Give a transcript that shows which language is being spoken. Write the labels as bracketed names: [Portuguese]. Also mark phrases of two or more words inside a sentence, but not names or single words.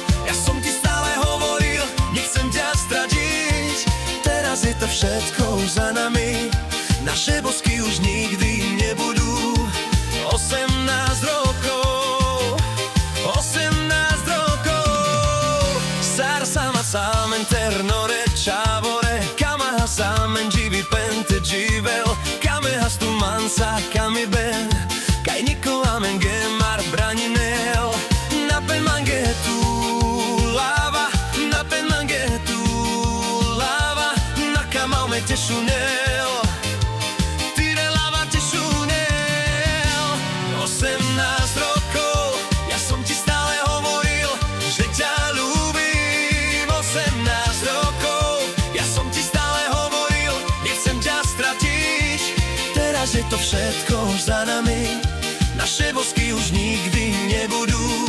[Slovak] Ja som ti stále hovoril, nechcem ťa stratiť. Teraz je to všetko za nami, naše bosky už nikdy nebudú. 18 rokov, 18 rokov. [Romany] Sarsama saamen ternore chavore, kamaha saamen jivi pente jivel, kameha stumansa kamiben, kai niko amen gemar braninel, napen mangetu lava, napen mangetu Maume te šunel, tire lava te šunel. [Slovak] 18 rokov, ja som ti stále hovoril, že ťa ľúbim. 18 rokov, ja som ti stále hovoril, nechcem ťa stratiť. Teraz je to všetko za nami, naše bosky už nikdy nebudú.